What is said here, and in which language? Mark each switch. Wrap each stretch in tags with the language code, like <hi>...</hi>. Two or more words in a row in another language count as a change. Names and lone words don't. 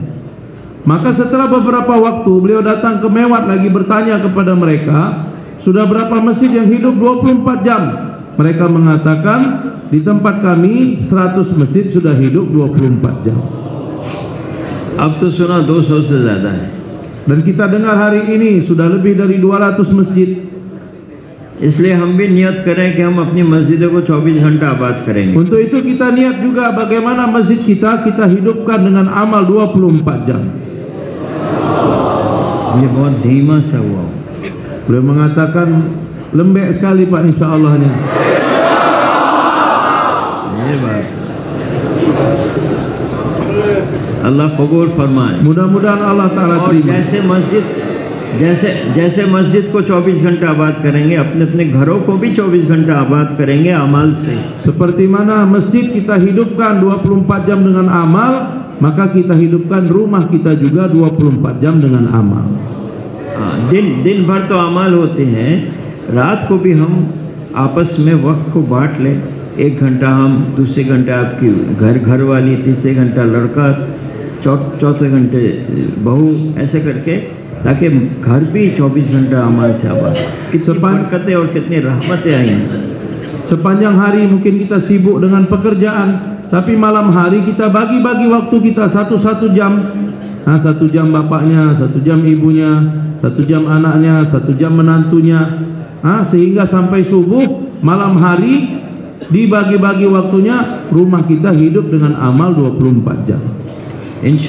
<id>Maka setelah beberapa waktu beliau datang ke Mewat lagi bertanya kepada mereka, sudah berapa masjid yang hidup 24 jam? Mereka mengatakan di tempat kami 100 masjid sudah hidup 24 jam.</id> <hi>अब तो सुना 200 से ज़्यादा है.</hi> <id>Dan kita dengar hari ini sudah lebih dari 200 masjid.</id> <hi>इसलिए हम भी नियत करें कि हम अपनी मस्जिदों को 24 घंटा आबाद करेंगे।</hi> <id>Untuk itu kita niat juga bagaimana masjid kita hidupkan dengan amal 24 jam.</id> <hi>ये बहुत धीमा सा हुआ।</hi> <id>Beliau mengatakan lembek sekali Pak, insyaallah-nya.</id> <hi>ये बात अल्लाह कबूल फरमाए।</hi> <id>Mudah-mudahan Allah Taala</id> <hi>और</hi> <id>terima.</id> <hi>जैसे मस्जिद को 24 घंटा आबाद करेंगे, अपने अपने घरों को भी 24 घंटा आबाद करेंगे अमाल से।</hi> <id>Seperti mana masjid kita hidupkan 24 jam dengan amal, maka kita hidupkan rumah kita juga 24 jam dengan amal.</id> <hi>दिन भर तो अमाल होते हैं, रात को भी हम आपस में वक्त को बांट लें। 1 घंटा हम, दूसरे घंटे आपकी घर वाली, तीसरे घंटा लड़का, चौथे घंटे बहू, ऐसे करके ताकि घर भी 24 घंटा अमाल से आबाद। कितनी बरकतें और कितनी रहमतें आई।</hi> <id>Sepanjang hari mungkin kita sibuk dengan pekerjaan, tapi malam hari kita bagi-bagi waktu kita 1 jam. 1 jam bapaknya, 1 jam ibunya, 1 jam anaknya, 1 jam menantunya, sehingga sampai subuh malam hari dibagi-bagi waktunya, rumah kita hidup dengan amal 24 jam.</id>